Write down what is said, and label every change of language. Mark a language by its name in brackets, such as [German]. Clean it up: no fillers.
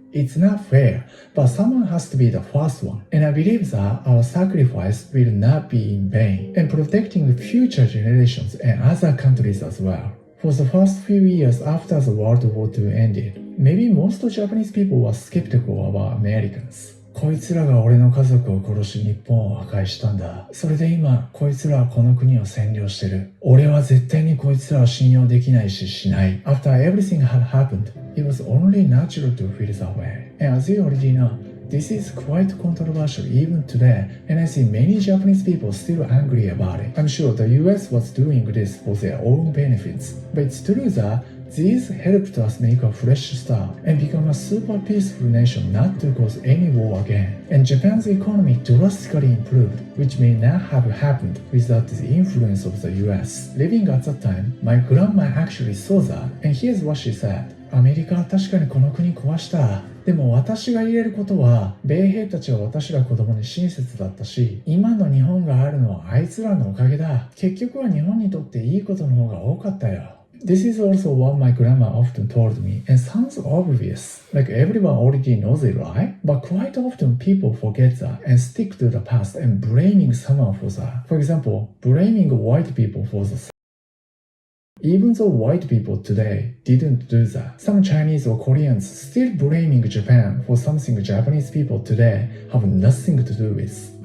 [English] It's not fair, but someone has to be the first one. And I believe that our sacrifice will not be in vain, and protecting future generations and other countries as well. For the first few years after the World War II ended, maybe most Japanese people were skeptical about Americans. [Japanese] こいつらが俺の家族を殺し日本を破壊したんだ。それで今、こいつらはこの国を占領してる。俺は絶対にこいつらを信用できないししない。 [English] After everything had happened, it was only natural to feel that way. And as you already know, this is quite controversial even today, and I see many Japanese people still angry about it. I'm sure the US was doing this for their own benefits, but it's true that these helped us make a fresh start and become a super peaceful nation not to cause any war again. And Japan's economy drastically improved, which may not have happened without the influence of the US. Living at that time, my grandma actually saw that, and here's what she said. [Japanese] アメリカは確かにこの国壊した。でも私が言えることは、米兵たちは私ら子供に親切だったし、今の日本があるのはあいつらのおかげだ。結局は日本にとっていいことの方が多かったよ。 [English] This is also what my grandma often told me, and sounds obvious, like everyone already knows it, right? But quite often people forget that and stick to the past and blaming someone for that. For example, blaming white people for the Even though white people today didn't do that, some Chinese or Koreans still blaming Japan for something Japanese people today have nothing to do with.